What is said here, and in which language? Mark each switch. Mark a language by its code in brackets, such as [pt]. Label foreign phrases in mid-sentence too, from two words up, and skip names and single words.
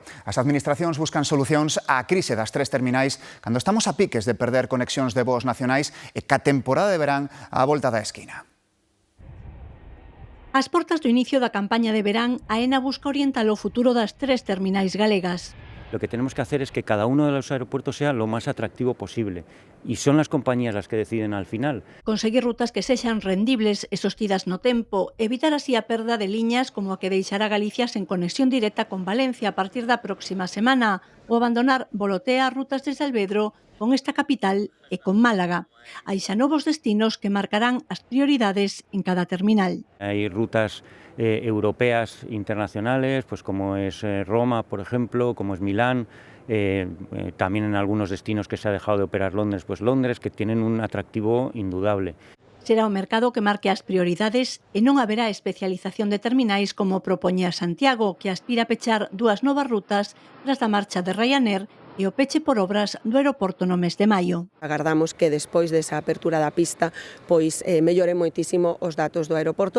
[gl] As administracións buscan solucións á crise das 3 terminais cando estamos a piques de perder conexións de voos nacionais e ca temporada de verán á volta da esquina. Ás portas do inicio da campaña de verán, AENA busca orientar o futuro das 3 terminais galegas. [es] Lo que tenemos que hacer es que cada uno de los aeropuertos sea lo más atractivo posible. Y son las compañías las que deciden al final. [gl] Conseguir rutas que sexan rendibles e sostidas no tempo, evitar así a perda de liñas como a que deixará Galicia sen conexión directa con Valencia a partir da próxima semana, ou abandonar volotea rutas desde Alvedro con esta capital e con Málaga. Hai xa novos destinos que marcarán as prioridades en cada terminal. [es] Hay rutas europeas internacionales, pues como es Roma, por ejemplo, como es Milán, también en algunos destinos que se ha dejado de operar Londres, pues Londres, que tienen un atractivo indudable. [gl] Será o mercado que marque as prioridades e non haberá especialización de terminais como propoñía Santiago, que aspira a pechar 2 novas rutas tras da marcha de Ryanair e o peche por obras do aeroporto no mes de maio. Agardamos que despois desa apertura da pista pois melloren moitísimo os datos do aeroporto.